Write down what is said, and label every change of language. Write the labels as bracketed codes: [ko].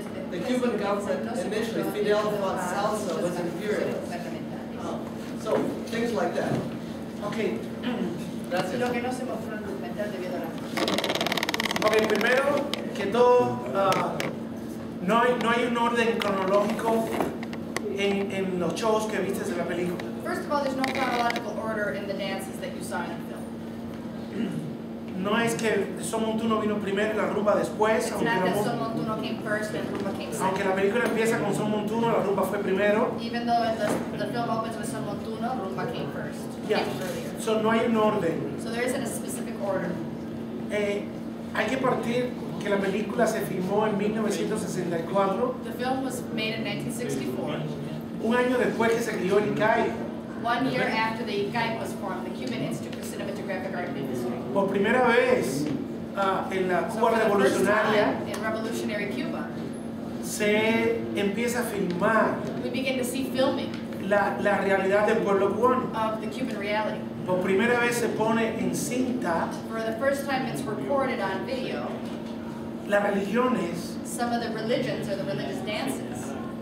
[en] The Cuban government initially, Fidel thought salsa was imperial. So, things like that. Okay. [es] Gracias. Lo que no se mostró en el documental debido a la... Ok, primero que todo, no hay un orden cronológico en los shows que viste de la película. [en] First of all, there's no chronological order in the dances that you saw in the film. [es] No es que Son Montuno vino primero y la rumba después, [en] It's not that Son Montuno came first and Rumba came [es] aunque la [en] second. [es] película empieza con Son Montuno, la rumba fue primero. [en] Even though the film opens with Son Montuno, Rumba came first. Yeah. Came earlier. [es] So, no hay un orden. [en] So there isn't a specific order. [es] Hay que partir que la película se filmó en 1964, [en] The film was made in 1964, [es] un año después que se crió el ICAI. [en] 1 year after the ICAI was formed, the Cuban Institute for Cinematographic Art and Industry. [es] Por primera vez en la [en] So [es] Cuba [en] for the first [es] revolucionaria [en] time in revolutionary Cuba, [es] se empieza a filmar [en] we begin to see filming [es] la realidad del pueblo cubano. [en] of the Cuban reality. [es] Por primera vez se pone en cinta [en] For the first time it's recorded on video, [es] las religiones, [en] some of the religions or the religious dances.